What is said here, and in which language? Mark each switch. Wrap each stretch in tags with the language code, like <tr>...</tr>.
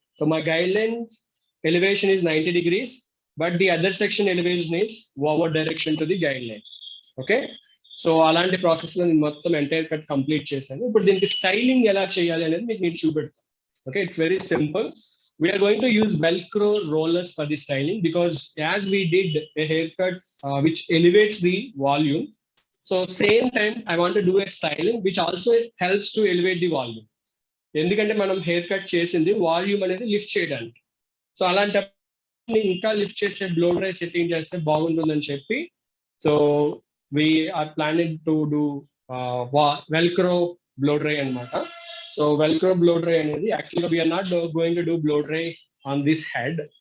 <en>So my guideline elevation is 90 degrees, but the other section elevation is over direction to the guideline.</en> <te>Okay, so అలాంటి process లో నేను మొత్తం entire cut complete చేశాను. ఇప్పుడు దీనికి styling ఎలా చేయాలి అనేది మీకు నేను చూపెడతాను.</te> <en>Okay, it's very simple. We are going to use Velcro rollers for the styling because as we did a haircut which elevates the volume, so same time I want to do a styling which also helps to elevate the volume.</en> <te>ఎందుకంటే మనం hair cut చేసింది volume అనేది lift చేయడానికి. So అలాంటప్పుడు ఇంకా lift చేసే blow dry setting చేస్తే బాగుంటుందని చెప్పి so</te> <en>we're planning to do Velcro blow dry</en> <te>అనమాట.</te> <en>So Velcro blow dry అనేది యాక్చువల్గా we're not going to do blow dry on this head.</en>